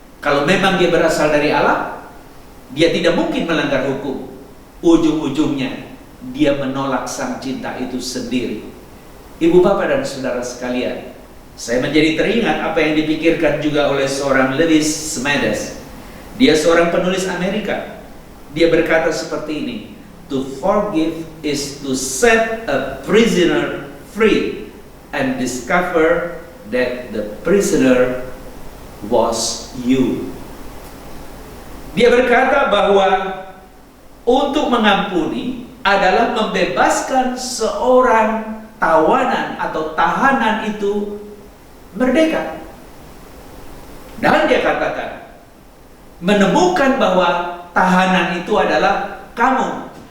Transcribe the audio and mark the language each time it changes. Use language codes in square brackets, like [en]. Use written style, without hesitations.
[id] Kalau memang dia berasal dari Allah, dia tidak mungkin melanggar hukum. Ujung-ujungnya dia menolak sang cinta itu sendiri. Ibu bapak dan saudara sekalian, saya menjadi teringat apa yang dipikirkan juga oleh seorang Lewis Smedes. Dia seorang penulis Amerika. Dia berkata seperti ini, [en] to forgive is to set a prisoner free and discover that the prisoner was you. [id] Dia berkata bahwa untuk mengampuni adalah membebaskan seorang tawanan atau tahanan itu merdeka. Dan dia katakan, menemukan bahwa tahanan itu adalah kamu.